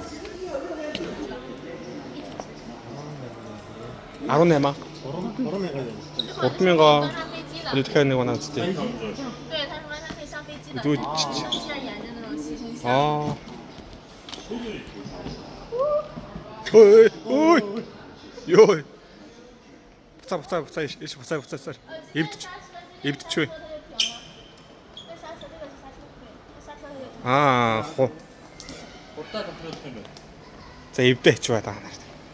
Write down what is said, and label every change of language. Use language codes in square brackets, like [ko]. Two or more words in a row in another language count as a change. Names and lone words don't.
[mn] 18. 3000. 우리 дахиад нэг унаа зүтэй. [zh] 对，他说他可以上飞机的。就机器人演的那种戏形象。 아. [mn] Ой. Ёй. Буцаа. Эвдчихвэ. Хоо. За эвдээч бай та нарт.